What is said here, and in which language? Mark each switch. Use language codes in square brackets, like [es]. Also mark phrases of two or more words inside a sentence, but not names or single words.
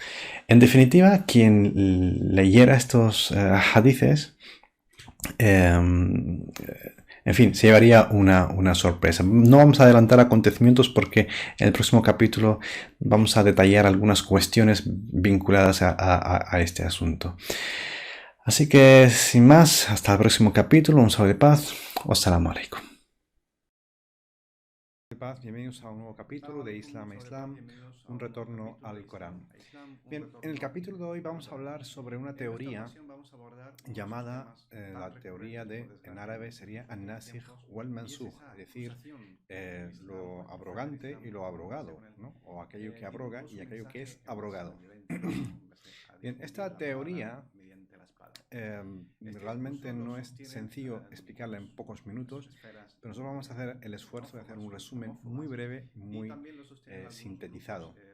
[es] En definitiva, quien leyera estos hadiths, en fin, se llevaría una sorpresa. No vamos a adelantar acontecimientos porque en el próximo capítulo vamos a detallar algunas cuestiones vinculadas a este asunto. Así que, sin más, hasta el próximo capítulo. Un saludo de paz. [ar] والسلام عليكم. [es] Bienvenidos a un nuevo capítulo de Islam a Islam, un retorno al Corán. Bien, en el capítulo de hoy vamos a hablar sobre una teoría llamada la teoría en árabe sería [ar] الناسخ والمنسوخ, [es] es decir, lo abrogante y lo abrogado, ¿no? O aquello que abroga y aquello que es abrogado. Bien, esta teoría realmente no es sencillo explicarla en pocos minutos, pero nosotros vamos a hacer el esfuerzo de hacer un resumen muy breve, muy sintetizado.